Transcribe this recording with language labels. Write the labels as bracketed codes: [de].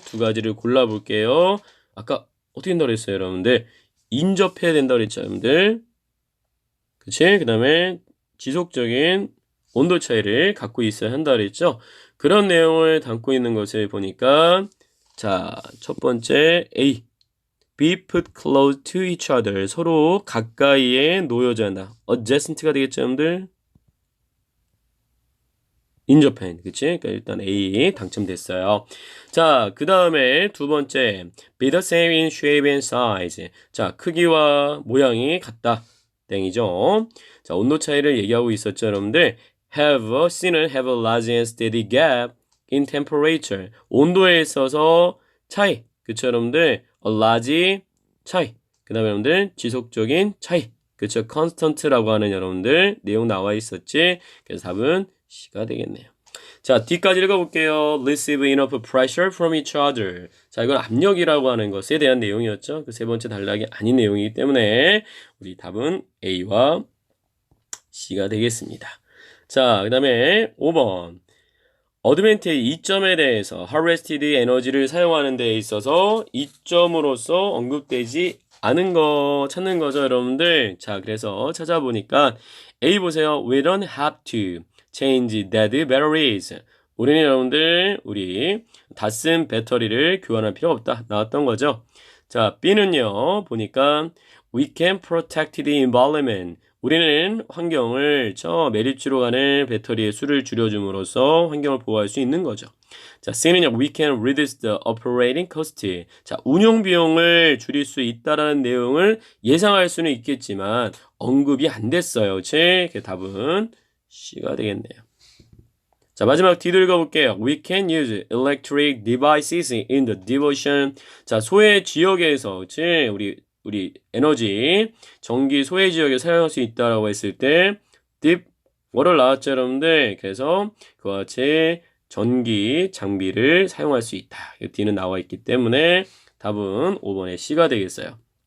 [ko] 두 가지를 골라볼게요. 아까 어떻게 된다고 그랬어요, 여러분들? 인접해야 된다고 그랬죠, 여러분들. 그치? 그 다음에 지속적인 온도 차이를 갖고 있어야 한다 그랬죠? 그런 내용을 담고 있는 것을 보니까 자, 첫 번째 A. [en] Be put close to each other. [ko] 서로 가까이에 놓여져 한다. adjacent가 되겠죠, 여러분들? 인접한, 그치? 그러니까 일단 A 당첨됐어요. 자, 그 다음에 두 번째 [en] be the same in shape and size. [ko] 자, 크기와 모양이 같다. 땡이죠. 자, 온도 차이를 얘기하고 있었죠, 여러분들. C는 [en] have a large and steady gap in temperature. [ko] 온도에 있어서 차이. 그쵸, 여러분들? [en] a large [ko] 차이. 그 다음에 여러분들 지속적인 차이. 그쵸, constant라고 하는 여러분들 내용 나와 있었지. 그래서 답은 C가 되겠네요. 자, D까지 읽어볼게요. [en] Receive enough pressure from each other. [ko] 자, 이건 압력이라고 하는 것에 대한 내용이었죠. 그 세 번째 단락이 아닌 내용이기 때문에 우리 답은 A와 C가 되겠습니다. 자, 그 다음에 5번. 어드밴티지 이점에 대해서 harvested 에너지를 사용하는 데 있어서 이점으로서 언급되지 않은 거 찾는 거죠, 여러분들. 자, 그래서 찾아보니까 A 보세요. [en] We don't have to change dead batteries. [ko] 우리는 여러분들 우리 다 쓴 배터리를 교환할 필요 없다. 나왔던 거죠. 자, B는요. 보니까 [en] we can protect the environment. [ko] 우리는 환경을 매립지로 가는 배터리의 수를 줄여줌으로써 환경을 보호할 수 있는 거죠. 자, C는요, [en] we can reduce the operating cost. [ko] 자, 운영 비용을 줄일 수 있다라는 내용을 예상할 수는 있겠지만 언급이 안 됐어요. 제 답은 C가 되겠네요. 자, 마지막 D도 읽어볼게요. [en] We can use electric devices in the devotion. [ko] 자, 소외 지역에서, 우리 에너지, 전기 소외 지역에 사용할 수 있다라고 했을 때, deep, 뭐를 나왔죠, 여러분들? 그래서 그와 같이 전기 장비를 사용할 수 있다. D는 나와 있기 때문에 답은 5번의 C가 되겠어요.